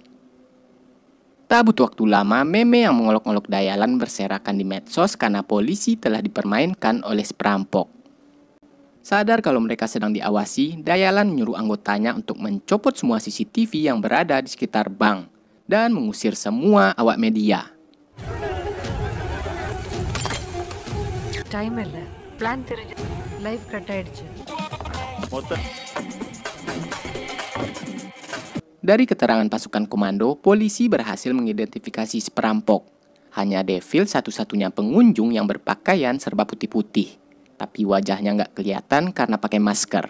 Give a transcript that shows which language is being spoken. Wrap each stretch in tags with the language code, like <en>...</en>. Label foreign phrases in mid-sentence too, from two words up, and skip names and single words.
<id>Tak butuh waktu lama, meme yang mengolok-olok Dayalan berserakan di medsos karena polisi telah dipermainkan oleh si perampok. Sadar kalau mereka sedang diawasi, Dayalan menyuruh anggotanya untuk mencopot semua CCTV yang berada di sekitar bank dan mengusir semua awak media.</id> <ta>Time இல்ல plan தெரிஞ்சு</ta> <en>live cut</en> <ta>ஆயிடுச்சு.</ta> <id>Dari keterangan pasukan komando, polisi berhasil mengidentifikasi si perampok. Hanya Devil satu-satunya pengunjung yang berpakaian serba putih-putih, tapi wajahnya nggak kelihatan karena pakai masker.</id>